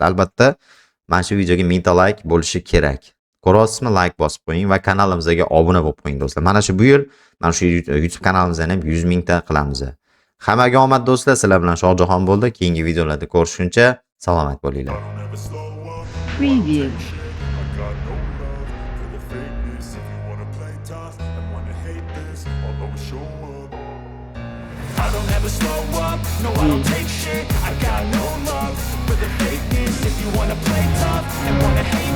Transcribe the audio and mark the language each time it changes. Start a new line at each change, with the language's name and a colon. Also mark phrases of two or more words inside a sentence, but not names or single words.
Uzbek: Albatta mana shu videoga 1000 ta like bo'lishi kerak. Ko'ryapsizmi? Like bosib qo'ying va kanalimizga obuna bo'lib qo'ying do'stlar. Mana shu bu yil mana shu YouTube kanalimizdan ham 100 ming ta qilamiz. Hammaga omad do'stlar. Sizlar bilan Shohjahon bo'ldi. Keyingi videolarda ko'rishguncha salomat bo'linglar.
English: Preview. I don't ever slow up, no I don't take shit. I got no love for the fakeness. If you wanna play tough and wanna